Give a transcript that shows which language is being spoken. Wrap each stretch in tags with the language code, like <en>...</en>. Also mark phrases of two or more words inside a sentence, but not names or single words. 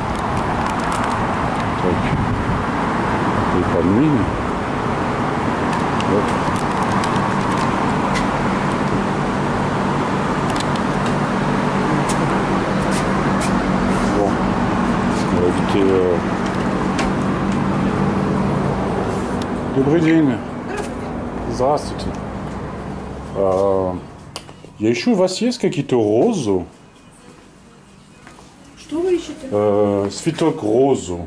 <fr>Tac. Et pas de mine. Hop. Bon, on va éviter</fr> <ru>Добрый день. Здравствуйте. Я ищу, у вас есть какие-то розы? Что вы ищете? Цветок розу.</ru>